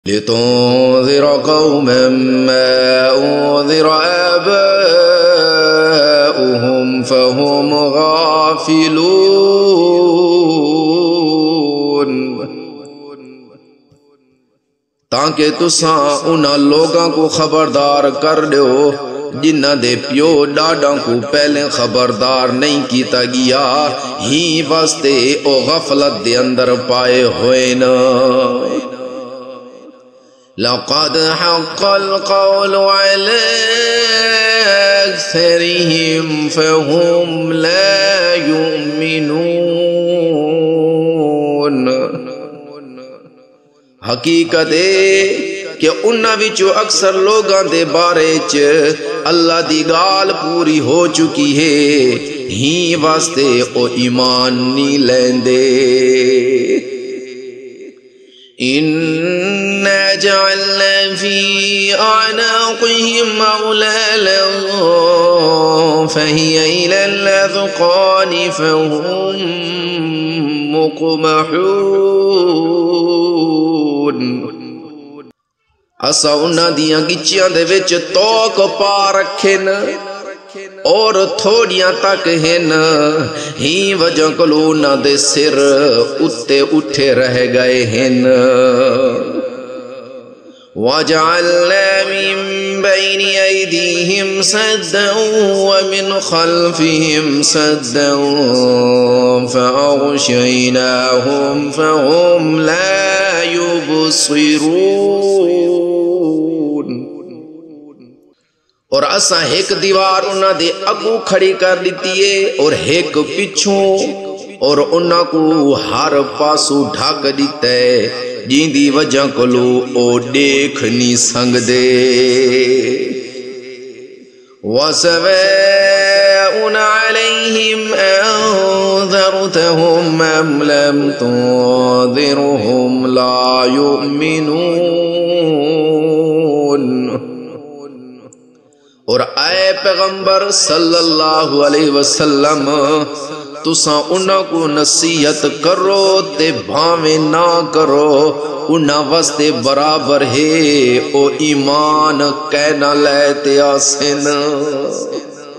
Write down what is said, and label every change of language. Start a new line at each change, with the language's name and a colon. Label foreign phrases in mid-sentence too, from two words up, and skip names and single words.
Arabic: لتنذر قوما ما أنذر آباؤهم فهم غافلون
Saraiki: تاکہ تساں انہاں لوگاں کو خبردار کر دیو جنہ دے پیو ڈاڈاں کو پہلے خبردار نہیں کیتا گیا ہی واسطے او غفلت دے اندر پائے ہوئے نا
Arabic: لقد حق القول على أكثرهم فهم لا
Saraiki: يؤمنون حقیقت ہے کہ انہاں وچوں اکثر لوگاں دے بارے چ اللہ دی گال پوری ہو چکی ہے ہی واسطے او ایمان نہیں لیندے
Arabic: إِنَّا جَعَلْنَا فِي أَعْنَاقِهِمْ أَغْلَالًا فَهِيَ إِلَى الْأَذْقَانِ فَهُمْ
Saraiki: مُقْمَحُونَ اسا انہاں دیاں گچیاں دے وچ توک پا رکھے نا اور تھوڑیاں تک ہیں ہی وجہ کلو نہ دے سر اتے اٹھے رہ گئے ہیں
Arabic: وَجَعَلْنَا مِن بَيْنِ أَيْدِيهِمْ سَدًّا وَمِنْ خَلْفِهِمْ سَدًّا فَأَغْشَيْنَاهُمْ فَهُمْ لَا
Saraiki: يُبْصِرُونَ اور اسا ایک دیوار انہاں دے اگو کھڑی کر دیتی ہے اور ایک پچھوں اور انہاں کو ہر پاسو ڈھک دیتا ہے جن دی وجہ کلو او دیکھ نہیں سنگ دے
Arabic: وَسَوَاءٌ عَلَيْهِمْ أَنذَرْتَهُمْ أَمْ لَمْ تُنذِرْهُمْ لَا يُؤْمِنُونَ
Saraiki: اور اے پیغمبر صلی اللہ علیہ وسلم تساں انہاں کو نصیحت کرو تے بھاویں نہ کرو انہاں واسطے برابر ہے او ایمان کہنا لیتے آسن